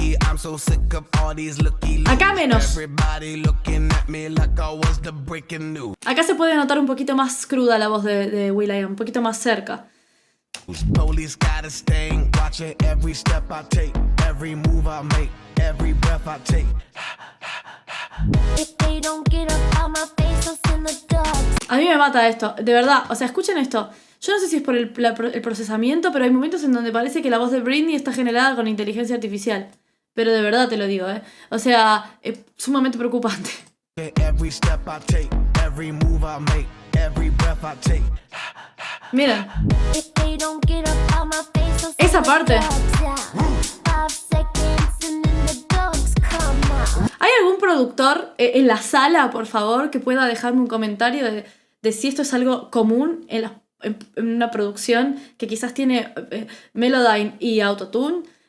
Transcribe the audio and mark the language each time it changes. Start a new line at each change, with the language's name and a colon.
English: I'm so sick of all these looky.
Spanish: Acá menos.
English: Everybody looking at me like I was the breaking news.
Spanish: Acá se puede notar un poquito más cruda la voz de will.i.am, un poquito más cerca.
English: Police got a stain, watching every step I take, every move I make, every breath I take. If they don't get up out my face, I'll send the dogs.
Spanish: A mí me mata esto, de verdad, o sea, escuchen esto. Yo no sé si es por el procesamiento, pero hay momentos en donde parece que la voz de Britney está generada con inteligencia artificial. Pero de verdad te lo digo, O sea, sumamente preocupante.
English: Every step I take, every move I make, every breath I take.
Spanish: Miren,
English: If they don't get up out my face, I'll send
Spanish: esa
English: the
Spanish: parte.
English: dogs out. 5 seconds and then the dogs come out.
Spanish: ¿Hay algún productor en la sala, por favor, que pueda dejarme un comentario de si esto es algo común en una producción que quizás tiene Melodyne y Autotune?